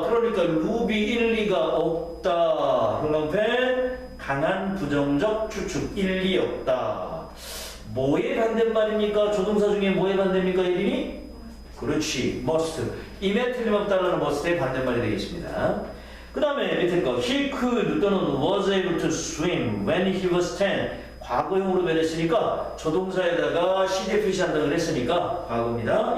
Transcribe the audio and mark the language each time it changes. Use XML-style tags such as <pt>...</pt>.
<ko>그러니까 루비 일리가 없다. 형광펜 강한 부정적 추측 일리 없다. 뭐의 반대말입니까? 조동사 중에 뭐의 반대입니까? 예린이? 그렇지. must. 임에 틀림없다라는 must의 반대말이 되겠습니다. 그 다음에 밑에 거</ko> <en>he could</en> <ko>또는</ko> <en>was able to swim when he was 10.</en> <ko>과거형으로 변했으니까 조동사에다가 시제 표시한다고 그랬으니까 과거입니다.</ko>